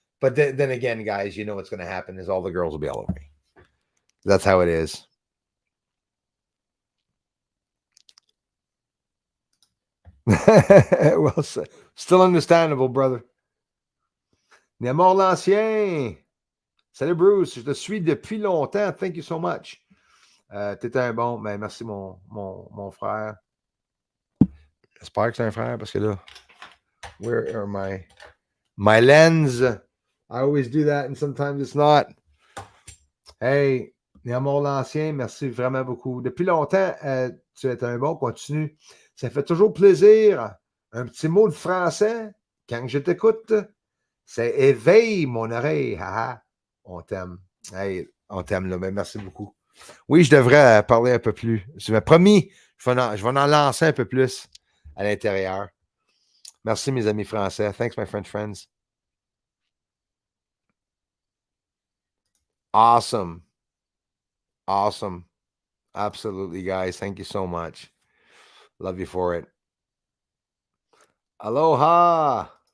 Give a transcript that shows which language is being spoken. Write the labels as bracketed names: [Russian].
[English] But then again, guys, you know what's going to happen is all the girls will be all over me. That's how it is. Well, still understandable, brother. [French] Némor l'Ancien. Salut, Bruce. Je te suis depuis longtemps. [English] Thank you so much. [French] T'es un bon. Ben, merci, mon frère. J'espère que c'est un frère parce que là, [English] where are my lens? I always do that and sometimes it's not. [French] Hey, Némor l'Ancien, merci vraiment beaucoup. Depuis longtemps, tu es un bon. Continue. Ça fait toujours plaisir. Un petit mot de français quand je t'écoute. C'est éveille mon oreille. Haha. On t'aime. Hey, on t'aime là. Mais merci beaucoup. Oui, je devrais parler un peu plus. Je m'ai promis, je vais en lancer un peu plus à l'intérieur. Merci, mes amis français. [English] Thanks, my French friends. Awesome. Awesome. Absolutely, guys. Thank you so much. Love you for it. Aloha.